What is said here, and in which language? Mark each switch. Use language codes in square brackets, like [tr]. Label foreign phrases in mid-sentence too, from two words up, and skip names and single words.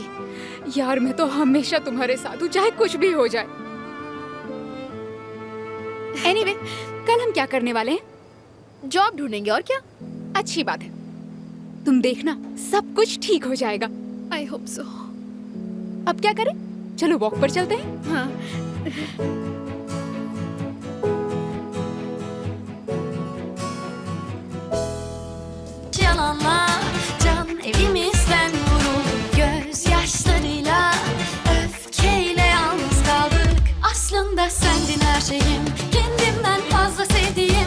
[hi] यार मैं तो हमेशा तुम्हारे साथ हूँ, चाहे कुछ भी हो जाए। एनीवे, कल हम क्या करने वाले हैं? जॉब ढूंढेंगे, और क्या। अच्छी बात है, तुम देखना सब कुछ ठीक हो जाएगा। [en] I hope so. [hi] अब क्या करें? चलो वॉक पर चलते हैं। हाँ [tr] Yalanlar can evimizden vuruldu gözyaşlarıyla, öfkeyle yalnız kaldık. Aslında sendin her şeyim, kendimden fazla sevdiğim.